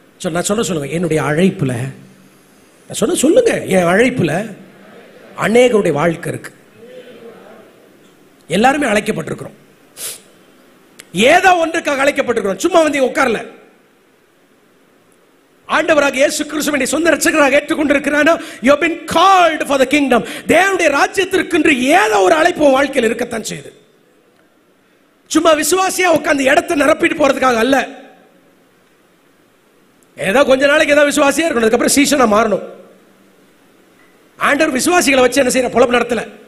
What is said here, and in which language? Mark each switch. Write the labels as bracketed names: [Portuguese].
[Tamil] நான் சொல்லுங்க, என்னுடைய அழைப்புல சொல்லுங்க, என் அழைப்புல அநேகருடைய வாழ்க்கை இருக்கு. எல்லாருமே அழைக்கப்பட்டிருக்கிறோம். ஏதோ ஒன்றுக்காக அழைக்கப்பட்டிருக்கிறோம். சும்மா வந்து உட்கார்ல. ஆண்டவராக இயேசு கிறிஸ்துவை சொந்த இரட்சகராக ஏற்றுக்கொண்டிருக்கிறானோ, [English] you have been called for the kingdom. [Tamil] தேவனுடைய ராஜ்யத்திற்கு ஏதோ ஒரு அழைப்பு வாழ்க்கையில் இருக்கத்தான் செய்யுது. சும்மா விசுவாசியா உட்கார்ந்து இடத்தை நிரப்பிட்டு போறதுக்காக அல்ல. ஏதோ கொஞ்ச நாளைக்கு ஏதோ விசுவாசியா இருக்கணும், அதுக்கப்புறம் சீசனா மாறணும். ஆண்டவர் விசுவாசிகளை வச்சு என்ன செய்யற? பொழப்பு நடத்தல.